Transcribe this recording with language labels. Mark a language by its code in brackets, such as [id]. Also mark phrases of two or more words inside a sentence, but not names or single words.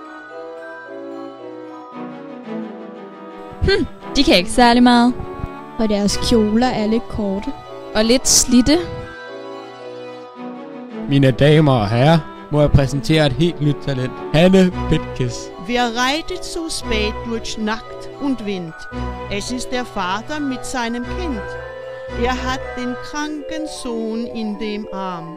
[da] De kan ikke særlig meget. Og deres kjoler er lidt korte. Og lidt slidte. mine damer og herrer, må jeg præsentere et helt nyt talent. Hanne Petkes. [de] Wer reitet so spät durch Nacht und Wind? Es ist der Vater mit seinem Kind. Hat den kranken Sohn in dem Arm.